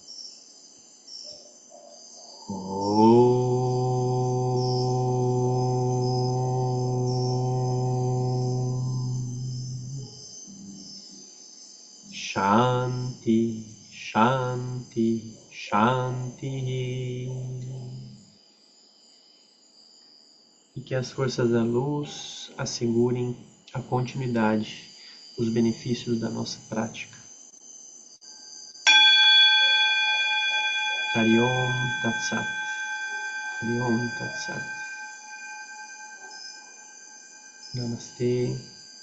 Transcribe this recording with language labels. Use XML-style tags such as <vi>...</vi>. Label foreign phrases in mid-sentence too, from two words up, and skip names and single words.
<sa>शान्ति, शान्ति, शान्ति.</sa> <pt>E que as forças da luz assegurem a continuidade, os benefícios da nossa prática.</pt> <sa>हरि ॐ तत् सत्. हरि ॐ तत् सत्.</sa> <pt>Namastê.</pt>